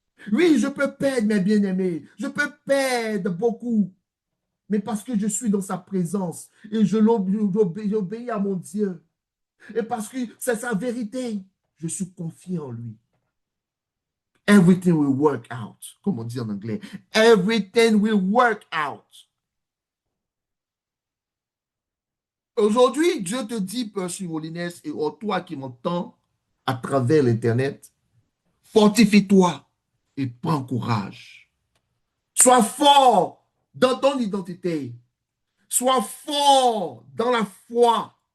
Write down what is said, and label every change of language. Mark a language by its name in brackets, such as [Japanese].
[French] Oui, je peux perdre mes bien-aimés, je peux perdre beaucoup, mais parce que je suis dans sa présence et j'obéis à mon Dieu. Et parce que c'est sa vérité, je suis confiant en lui. [English] Everything will work out, [French] comme on dit en anglais. [English] Everything will work out. [French] Aujourd'hui, Dieu te dit, Père Molines, et toi qui m'entends à travers l'Internet, fortifie-toi et prends courage. Sois fort dans ton identité. Sois fort dans la foi.